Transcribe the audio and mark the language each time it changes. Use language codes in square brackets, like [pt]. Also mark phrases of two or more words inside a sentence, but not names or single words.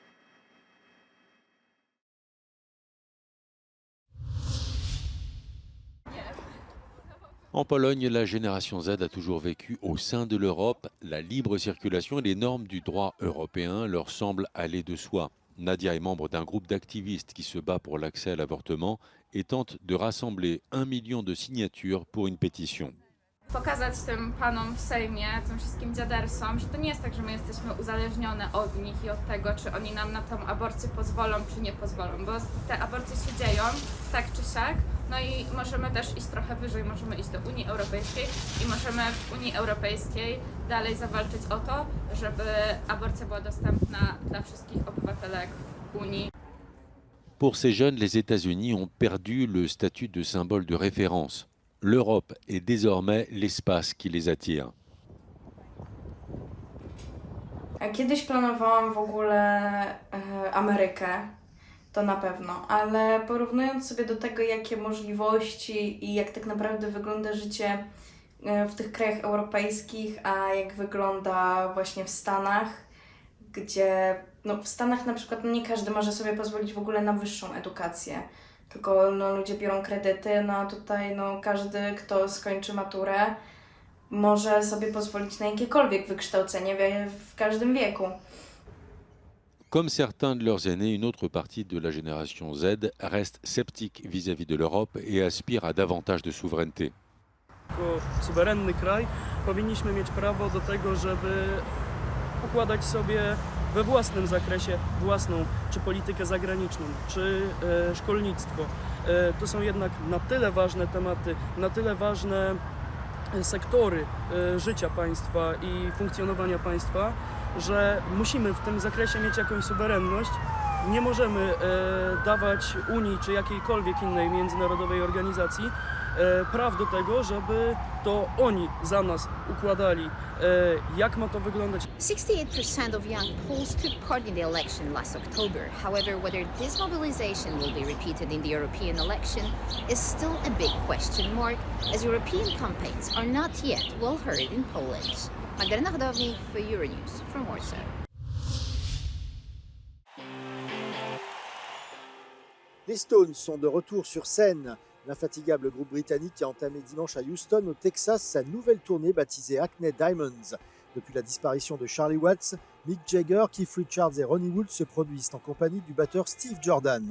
[fr] En Pologne, la génération Z a toujours vécu au sein de l'Europe. La libre circulation et les normes du droit européen leur semblent aller de soi. Nadia est membre d'un groupe d'activistes qui se bat pour l'accès à l'avortement et tente de rassembler 1 million de signatures pour une pétition. [pl] Pokazać tym panom w Sejmie, tym wszystkim dziadersom, że to nie jest tak, że my jesteśmy uzależnione od nich i od tego, czy oni nam na tą aborcję pozwolą, czy nie pozwolą, bo te aborcje się dzieją tak czy siak, no i możemy też iść trochę wyżej, możemy iść do Unii Europejskiej i możemy w Unii Europejskiej dalej zawalczyć o to, żeby aborcja była dostępna dla wszystkich obywatelek Unii. [fr] Pour ces jeunes, les États-Unis ont perdu le statut de symbole de référence. L'Europe est désormais l'espace qui les attire. [pl] Kiedyś planowałam w ogóle Amerykę, to na pewno, ale porównując sobie do tego, jakie możliwości i jak tak naprawdę wygląda życie w tych krajach europejskich, a jak wygląda właśnie w Stanach, gdzie w Stanach na przykład nie każdy może sobie pozwolić w ogóle na wyższą edukację. tylko no, ludzie biorą kredyty, no a tutaj no, każdy, kto skończy maturę, może sobie pozwolić na jakiekolwiek wykształcenie w każdym wieku. [fr] Comme certains de leurs aînés, une autre partie de la génération Z reste sceptique vis-à-vis de l'Europe et aspire à davantage de souveraineté. [pl] Jako suwerenny kraj powinniśmy mieć prawo do tego, żeby układać sobie we własnym zakresie własną czy politykę zagraniczną, czy szkolnictwo. To są jednak na tyle ważne tematy, na tyle ważne sektory życia państwa i funkcjonowania państwa, że musimy w tym zakresie mieć jakąś suwerenność. Nie możemy dawać Unii czy jakiejkolwiek innej międzynarodowej organizacji praw do tego, żeby to oni za nas układali, jak ma to wyglądać. [en] 68% of young Poles took part in the election last October. However, whether this mobilization will be repeated in the European election is still a big question mark, as European campaigns are not yet well heard in Poland. Magdalena Hodownik for Euronews from Warsaw. [fr] Les Stones sont de retour sur scène. L'infatigable groupe britannique a entamé dimanche à Houston, au Texas, sa nouvelle tournée baptisée Hackney Diamonds. Depuis la disparition de Charlie Watts, Mick Jagger, Keith Richards et Ronnie Wood se produisent en compagnie du batteur Steve Jordan.